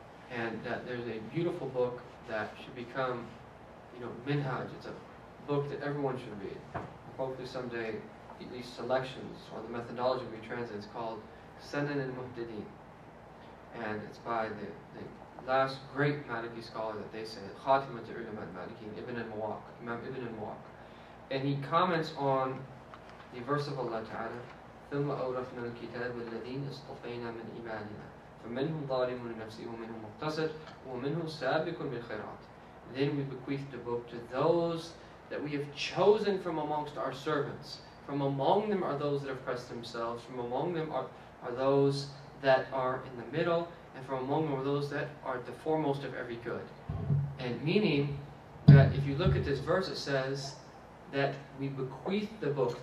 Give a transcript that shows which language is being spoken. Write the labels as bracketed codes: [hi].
[en] And that there's a beautiful book that should become, minhaj. It's a book that everyone should read. hopefully someday, at least selections, or the methodology we translate is called Sanan al-Muhtadin. And it's by the last great Maliki scholar that they say, Khatimat al-Ulama al-Malikiin, Imam Ibn al-Muwaq. And he comments on the verse of Allah Ta'ala, [ar] ثُمَّ أَوْرَثْنَا الْكِتَابَ الَّذِينَ اصْطَفَيْنَا مِنْ عِبَادِنَا فَمِنْهُمْ ظَالِمٌ لِنَفْسِهِ وَمِنْهُمْ مُقْتَصِدٌ وَمِنْهُمْ سَابِقٌ بِالْخَيْرَاتِ. [en] Then we bequeath the book to those that we have chosen from amongst our servants. From among them are those that have pressed themselves. From among them are those that are in the middle. And from among them are those that are the foremost of every good. And meaning that if you look at this verse, it says that we bequeath the book.